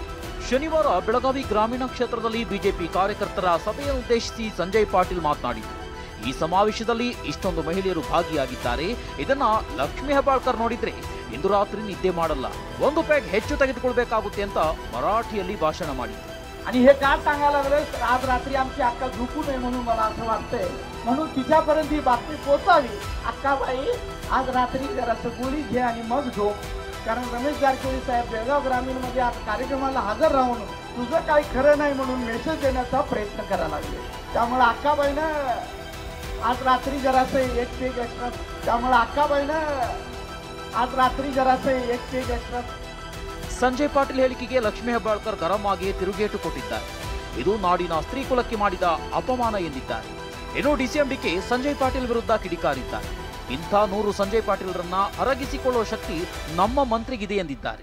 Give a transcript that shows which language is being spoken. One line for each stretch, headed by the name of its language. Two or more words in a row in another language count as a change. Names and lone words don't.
Kannada: ಶನಿವಾರ ಬೆಳಗಾವಿ ಗ್ರಾಮೀಣ ಕ್ಷೇತ್ರದಲ್ಲಿ ಬಿಜೆಪಿ ಕಾರ್ಯಕರ್ತರ ಸಭೆಯನ್ನು ಉದ್ದೇಶಿಸಿ ಸಂಜಯ್ ಪಾಟೀಲ್ ಮಾತನಾಡಿದರು. ಈ ಸಮಾವೇಶದಲ್ಲಿ ಇಷ್ಟೊಂದು ಮಹಿಳೆಯರು ಭಾಗಿಯಾಗಿದ್ದಾರೆ. ಇದನ್ನ ಲಕ್ಷ್ಮೀ ಹೆಬ್ಬಾಳ್ಕರ್ ನೋಡಿದ್ರೆ ಇಂದು ರಾತ್ರಿ निद्दे ಮಾಡಲ್ಲ, ಒಂದು पॅग ಹೆಚ್ಚು ತೆಗೆದುಕೊಳ್ಳಬೇಕಾಗುತ್ತೆ ಅಂತ मराठीಯಲ್ಲಿ ಭಾಷಣ ಮಾಡಿದ್ರು.
Marathi: आणि हे का सांगायला लागले, आज रात्री आमची अक्का झोपू नये म्हणून मला असं वाटतंय, म्हणून तिच्यापर्यंत ही बातमी पोहोचावी. अक्काबाई, आज रात्री जरासं गोळी घे आणि मग झोप, कारण रमेश जारकिहोळी साहेब बेळगाव ग्रामीण मध्ये आज कार्यक्रमाला हजर राहून तुझं काही खरं नाही म्हणून मेसेज देण्याचा प्रयत्न करायला लागले. त्यामुळे अक्काबाईनं आज रात्री जरासं एक पेग एक्स्ट्रा, त्यामुळे अक्काबाईनं आज रात्री जरासं एक पेग एक्स्ट्रा.
Kannada: ಸಂಜಯ್ ಪಾಟೀಲ್ ಹೇಳಿಕೆಗೆ ಲಕ್ಷ್ಮೀ ಹೆಬ್ಬಾಳ್ಕರ್ ಗರಂ ಆಗಿ ತಿರುಗೇಟು ಕೊಟ್ಟಿದ್ದಾರೆ. ಇದು ನಾಡಿನ ಸ್ತ್ರೀ ಕುಲಕ್ಕೆ ಮಾಡಿದ ಅಪಮಾನ ಎಂದಿದ್ದಾರೆ. ಇನ್ನು ಡಿಸಿಎಂಡಿಕೆ ಸಂಜಯ್ ಪಾಟೀಲ್ ವಿರುದ್ಧ ಕಿಡಿಕಾರಿದ್ದಾರೆ. ಇಂಥ 100 ಸಂಜಯ್ ಪಾಟೀಲ್ರನ್ನ ಅರಗಿಸಿಕೊಳ್ಳುವ ಶಕ್ತಿ ನಮ್ಮ ಮಂತ್ರಿಗಿದೆ ಎಂದಿದ್ದಾರೆ.